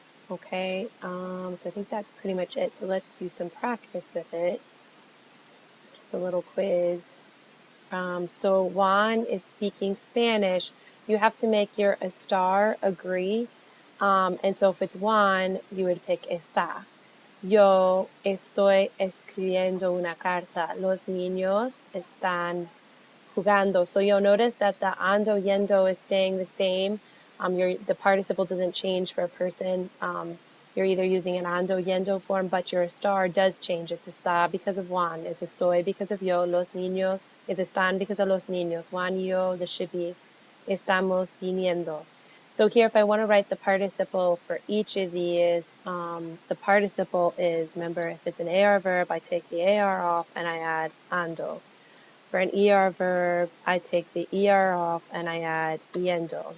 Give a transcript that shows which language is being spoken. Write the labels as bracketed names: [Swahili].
[English] Okay, so I think that's pretty much it. So let's do some practice with it. Just a little quiz. So Juan is speaking Spanish. You have to make your a star agree. And so if it's Juan, you would pick está. [Spanish] Yo estoy escribiendo una carta. Los niños están jugando. [English] So you'll notice that the ando, yendo is staying the same. The participle doesn't change for a person. You're either using an ando, yendo form, but your star does change. It's está because of Juan. It's estoy because of yo. [Spanish] Los niños [English] is [Spanish] están [English] because of [Spanish] los niños. Juan y yo, [English] this should be [Spanish] estamos viniendo. [English] So here, if I want to write the participle for each of these, the participle is, remember, if it's an AR verb, I take the AR off and I add ando. For an ER verb, I take the ER off and I add yendo.